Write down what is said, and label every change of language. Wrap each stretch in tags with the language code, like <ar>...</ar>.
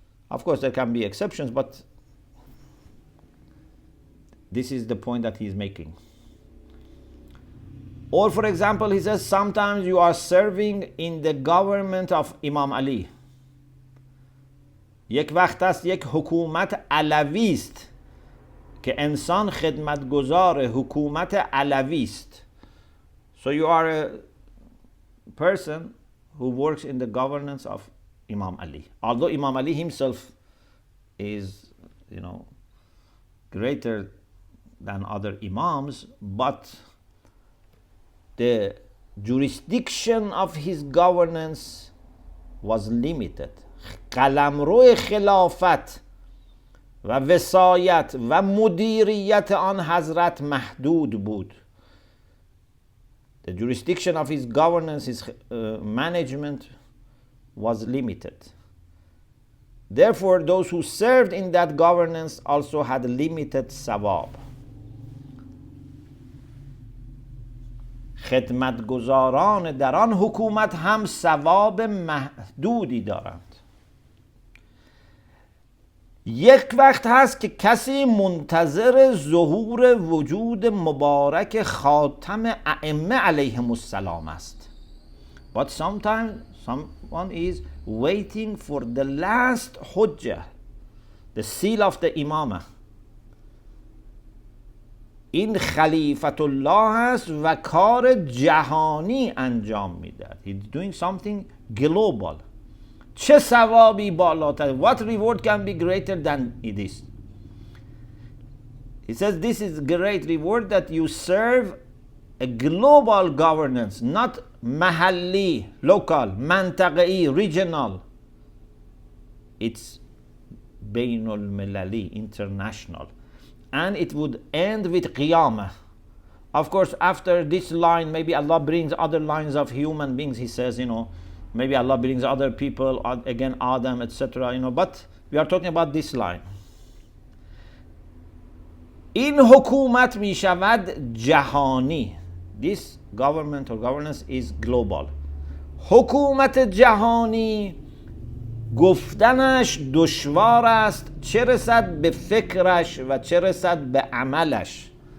<en>Of course there can be exceptions, but this is the point that he's making. Or for example, he says sometimes you are serving in the government of Imam Ali.</en> <fa>یک وقت است یک حکومت علوی است که انسان خدمتگزار حکومت علوی است.</fa> <en>So you are a person who works in the governance of Imam Ali. Although Imam Ali himself is greater than other imams, but the jurisdiction of his governance was limited.</en> <fa>قلمرو خلافت و وصایت و مدیریت آن حضرت محدود بود.</fa> <en>The jurisdiction of his governance, his management was limited. Therefore, those who served in that governance also had limited sawab.</en> <fa>خدمتگزاران در آن حکومت هم ثواب محدودی دارند. یک وقت هست که کسی منتظر ظهور وجود مبارک خاتم ائمه علیهم السلام است.</fa> <en>But sometimes someone is waiting for the last hujjah, the seal of the imamah.</en> <fa>این خلیفت الله است و کار جهانی انجام میدهد.</fa> <en>He's doing something global.</en> <fa>چه ثوابی بالاتر؟</fa> <en>What reward can be greater than this? He says this is great reward that you serve a global governance, not mahalli, local, منطقه‌ای, regional. It's bainul milali, international. And it would end with qiyamah. Of course, after this line, maybe Allah brings other lines of human beings. He says, maybe Allah brings other people, again Adam, etc. But we are talking about this line.</en> <fa>این حکومت می شود جهانی.</fa> <en>This government or governance is global.</en> <fa>حکومت جهانی گفتنش دشوار است، چه رسد به فکرش و چه رسد به عملش.</fa>